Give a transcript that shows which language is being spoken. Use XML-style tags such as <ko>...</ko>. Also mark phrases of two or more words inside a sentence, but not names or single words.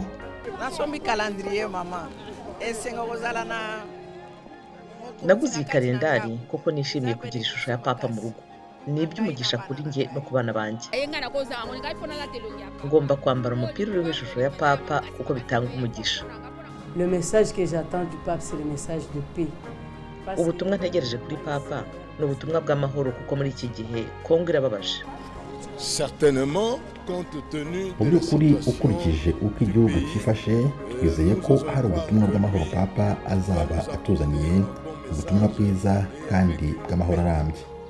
<ln>Nasombi calendrier mama.</ln> <rw>Naguze iyi kalendari kuko nishimiye kugira ishusho ya Papa mu rugo. Ni iby'umugisha kuri njye no ku bana banjye. Ngomba kwambara umupira uriho ishusho ya Papa kuko bitanga umugisha.</rw> <fr>Le message que j'attends du pape, c'est le message de paix.</fr> <rw>Ubutumwa ntegereje kuri Papa ni ubutumwa bw'amahoro kuko muri iki gihe Kongo irababaje. Mu by'ukuri ukurikije uko igihugu cyifashe, twizeye ko hari ubutumwa bw'amahoro Papa azaba atuzaniye, ubutumwa bwiza kandi bw'amahoro arambye.</rw>